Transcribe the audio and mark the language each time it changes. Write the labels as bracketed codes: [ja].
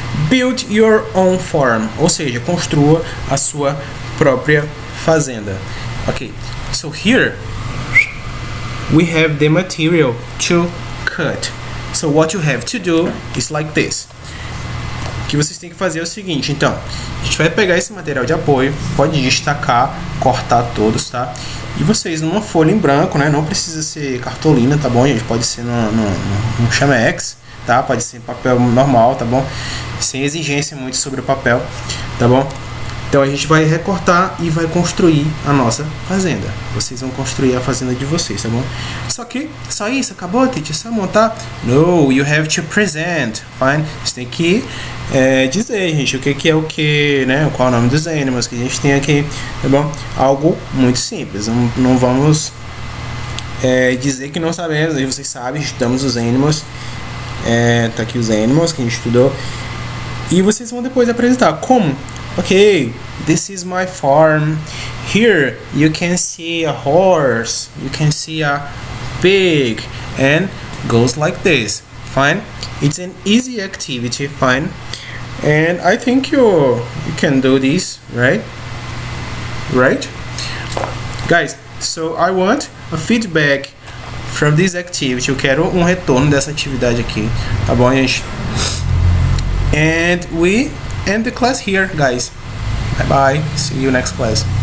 [en] Build your own farm, [pt] ou seja, construa a sua própria fazenda. [en] Ok, so here we have the material to cut. So what you have to do is like this. [pt] O que vocês têm que fazer é o seguinte, então, a gente vai pegar esse material de apoio, pode destacar, cortar todos, tá? E vocês, numa folha em branco, né? Não precisa ser cartolina, tá bom, gente? Pode ser num Chamex, tá? Pode ser papel normal, tá bom? Sem exigência muito sobre o papel, tá bom? Então a gente vai recortar e vai construir a nossa fazenda. Vocês vão construir a fazenda de vocês, tá bom? Só isso? Acabou, [en] teacher? [pt] Só montar? [en] No, you have to present, fine? [pt] Você tem que dizer, gente, o que é o que, né? Qual é o nome dos [en] animals [pt] que a gente tem aqui, tá bom? Algo muito simples. Não vamos dizer que não sabemos. Aí vocês sabem, estudamos os [en] animals. [pt] Tá aqui os animals que a gente estudou. E vocês vão depois apresentar como. [en] Okay, this is my farm. Here you can see a horse, you can see a pig, and goes like this. Fine? It's an easy activity, fine? And I think you can do this, right? Right? Guys, so I want a feedback from this activity. [pt] Eu quero um retorno dessa atividade aqui, tá bom, gente? [en] And we end the class here, guys. Bye bye. See you next class.